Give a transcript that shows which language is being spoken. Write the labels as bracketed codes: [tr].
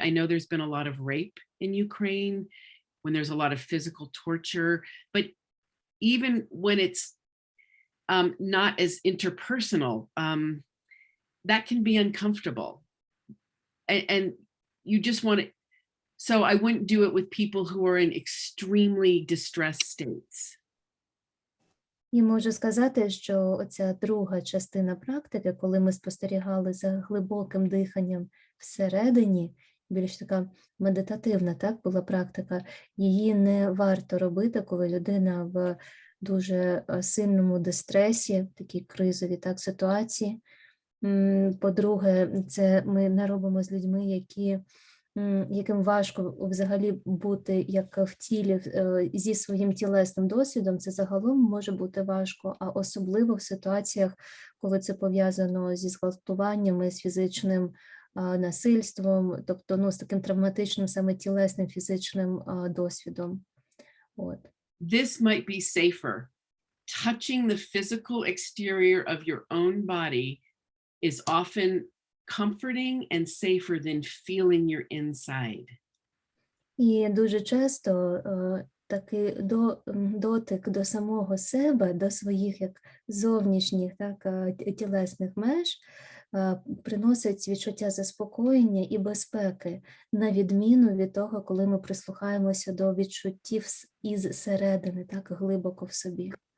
[en] I know there's been a lot of rape in Ukraine, when there's a lot of physical torture, but even when it's not as interpersonal, that can be uncomfortable. And you just want to, so I wouldn't do it with people who are in extremely distressed states. [uk] І можу сказати, що оця друга частина практики, коли ми спостерігали за глибоким диханням всередині, більш така медитативна, так, була практика, її не варто робити, коли людина в дуже сильному дистресі, такій кризовій, так, ситуації. По-друге, це ми не робимо з людьми, яким важко взагалі бути як в тілі зі своїм тілесним досвідом, це загалом може бути важко, а особливо в ситуаціях, коли це пов'язано зі зґвалтуваннями, з фізичним насильством, тобто, з таким травматичним саме тілесним фізичним досвідом. От. [en] This might be safer. Touching the physical exterior of your own body is often comforting and safer than feeling your inside. [uk] І дуже часто такий дотик до самого себе, до своїх як зовнішніх, так, тілесних меж приносить відчуття заспокоєння і безпеки, на відміну від того, коли ми прислухаємося до відчуттів із середини, так, глибоко в собі.